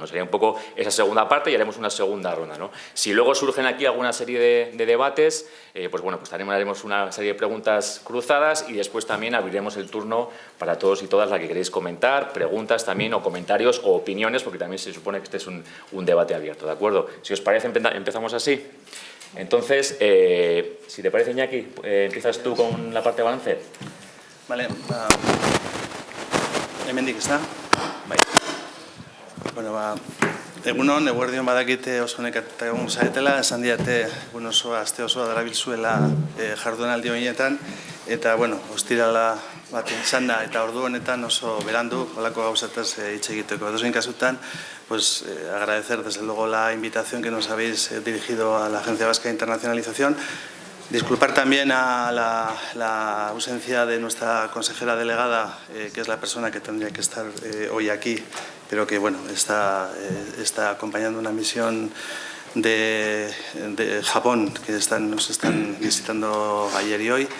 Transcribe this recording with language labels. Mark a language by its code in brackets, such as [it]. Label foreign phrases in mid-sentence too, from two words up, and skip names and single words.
[es] Sería un poco esa segunda parte y haremos una segunda ronda, ¿no? Si luego surgen aquí alguna serie de debates, pues bueno, pues haremos una serie de preguntas cruzadas y después también abriremos el turno para todos y todas la que queréis comentar, preguntas también o comentarios o opiniones, porque también se supone que este es un debate abierto, ¿de acuerdo? Si os parece, empezamos así. Entonces, si te parece, Iñaki, empiezas tú con la parte de balance. Vale, [eu] hemendik, ezta? Bai. Bueno, egunon, eguerdion badakite oso nekatuta egon zaretela, esan diate egun osoa, aste osoa darabilzuela jardunaldi honetan, eta, bueno, ostirala bat izan da, eta ordu honetan oso berandu, holako gauzataz hitz egiteko. Edozein kasutan, [es] pues agradecer desde luego la invitación que nos habéis dirigido a la Agencia Vasca de Internacionalización. Disculpar también a la ausencia de nuestra consejera delegada, que es la persona que tendría que estar hoy aquí, pero que bueno, está acompañando una misión de Japón que nos están visitando ayer y hoy.